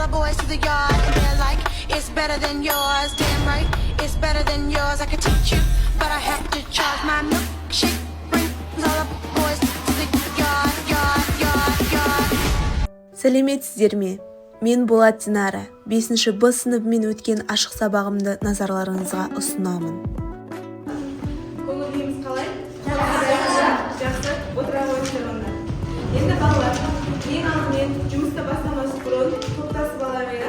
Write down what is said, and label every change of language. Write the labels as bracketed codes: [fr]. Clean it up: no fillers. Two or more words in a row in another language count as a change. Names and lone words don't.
[en] boys to the yard and they're like, it's better than yours. Damn right, it's better than yours. I could teach you, but I have to charge. My milkshake brings all the boys to the yard. [kk] Сәлеметсіздер ме? Мен Болат Динара. 5-ші Б сыныбымен өткен ашық сабағымды назарларыңызға ұсынамын. Көңіліңіз қалай? Жақсы, отыра қойыңыздар. Енді балалар, ең алдымен жұмысты бастамас бұрын топтасып алайық.